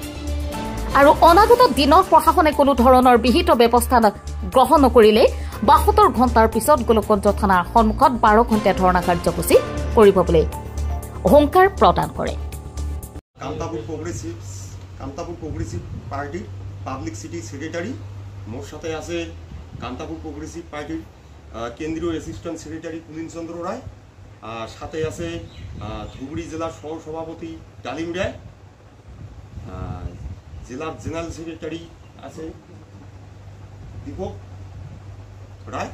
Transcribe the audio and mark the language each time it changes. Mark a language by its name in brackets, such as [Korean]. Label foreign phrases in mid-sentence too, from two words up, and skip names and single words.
[Assamese] আৰু অনাগত দিনত প্ৰশাসনে কোনো ধৰণৰ বিহিত ব্যৱস্থা গ্ৰহণ নকৰিলে ৭২ ঘণ্টাৰ পিছত গোলকগঞ্জ থানাৰ সন্মুখত ১২ ঘণ্টা ধৰ্ণা কাৰ্যসূচী কৰিব বুলি হুংকাৰ প্ৰদান কৰে। [Bangla] কামতাপুর প্রগ্রেসিভ পার্টির [English] public city secretary, [Bangla] মোর সাথে আছে কামতাপুর প্রগ্রেসিভ পার্টির কেন্দ্রীয় [English] assistant secretary [Bangla] পুলিন চন্দ্র রায়, সাথে আছে ধুবুরী জেলার সহ সভাপতি ডালিম রায়, জেলার [English] general secretary [Bangla] আছে দীপক রায়।